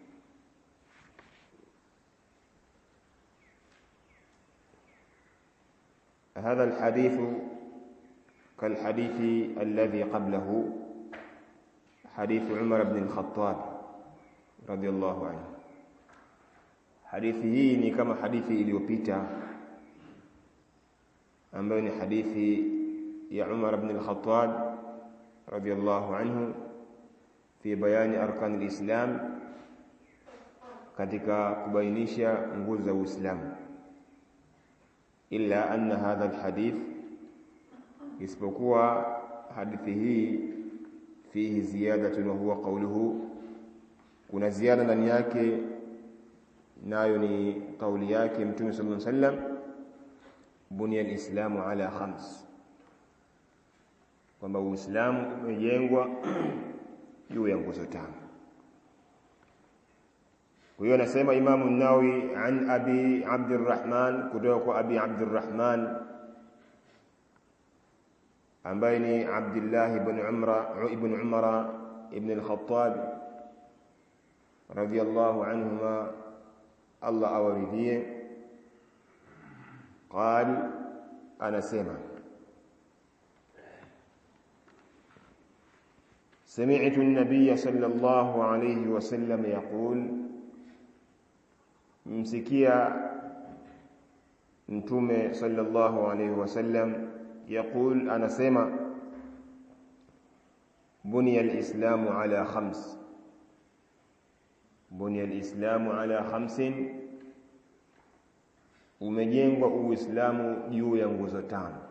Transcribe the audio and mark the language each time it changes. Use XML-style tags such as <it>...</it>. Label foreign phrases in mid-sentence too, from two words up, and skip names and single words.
<ar>هذا الحديث كالحديث الذي قبله، حديث عمر بن الخطاب رضي الله عنه.</ar> <sw>hadithi hii ni kama hadithi iliyopita ambayo ni hadithi ya Umar ibn al-Khattab</sw> <ar>رضي الله عنه في بيان أركان الإسلام,</ar> <sw>katika kubainisha nguzo za Uislamu.</sw> <ar>إلا أن هذا الحديث,</ar> <sw>isipokuwa hadithi hii</sw> <ar>فيه زيادة وهو قوله,</ar> <sw>kuna ziada ndani yake, nayo ni kauli yake Mtume</sw> <ar>صلى الله عليه وسلم: بني الإسلام على 5,</ar> <sw>kwamba Uislamu umejengwa juu ya nguzo 5. Kwa hiyo anasema Imam an-Nawawi an Abi Abdurrahman, kutoka kwa Abi Abdurrahman ambaye ni Abdullah ibn Umar ibn al-Khattab</sw> <ar>رضي الله عنهما,</ar> <sw>Allah awaridhie.</sw> <ar>قال</ar> <sw>anasema:</sw> <ar>سمعت النبي صلى الله عليه وسلم يقول،</ar> <sw>msikia Mtume</sw> <ar>صلى الله عليه وسلم يقول, anasema: بني الإسلام على 5, بني الإسلام على 5,</ar> <sw>umejengwa Uislamu juu ya nguzo 5.</sw>